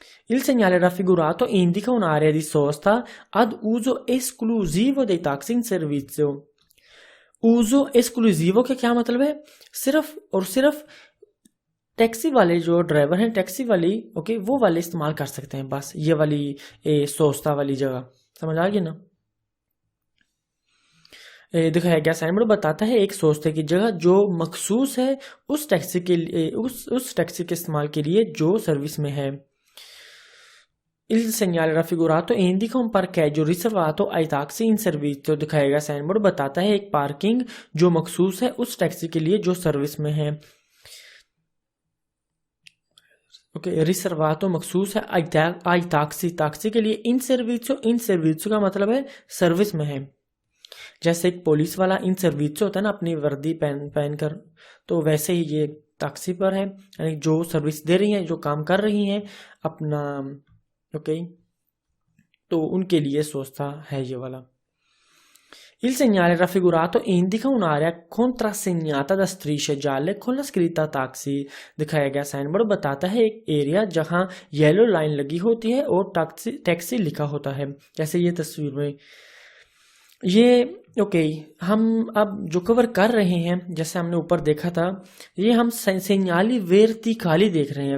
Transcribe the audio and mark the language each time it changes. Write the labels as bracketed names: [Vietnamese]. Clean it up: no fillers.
[Italian] Il segnale raffigurato indica un'area di sosta ad uso esclusivo dei taxi in servizio। uso esclusivo [Hindi] का क्या मतलब है? सिर्फ और सिर्फ टैक्सी वाले जो ड्राइवर हैं, टैक्सी वाली, ओके, वो वाले इस्तेमाल कर सकते हैं, बस ये वाली सोस्ता वाली जगह, समझ आ गई ना। दिखाया गया साइन बोर्ड बताता है एक सोस्ते की जगह जो मखसूस है उस टैक्सी के लिए, उस टैक्सी के इस्तेमाल के लिए जो सर्विस में है। [Italian] Il segnale raffigurato indica un parcheggio riservato ai taxi in servizio। [Hindi] दिखाया गया साइन बोर्ड बताता है एक पार्किंग जो मखसूस है उस टैक्सी के लिए जो सर्विस में है। ओके, रिजर्वातो मखसूस है, आई टैक्सी टैक्सी के लिए, इन सर्विसो का मतलब है सर्विस में है। जैसे एक पुलिस वाला इन सर्विसो होता है ना अपनी वर्दी पहन कर, तो वैसे ही ये टैक्सी पर है, यानी जो सर्विस दे रही हैं, जो काम कर रही हैं अपना। ओके, तो उनके लिए सोचता है ये वाला। [Italian] Il segnale raffigurato indica un'area contrassegnata da strisce gialle con la scritta taxi। [Hindi] दिखाया गया साइन बोर्ड बताता है एक एरिया जहां येलो लाइन लगी होती है और टैक्सी लिखा होता है, जैसे ये तस्वीर में। ये ओके, हम अब जो कवर कर रहे हैं, जैसे हमने ऊपर देखा था, ये हम सेंयाली वर्टिकाली देख रहे हैं।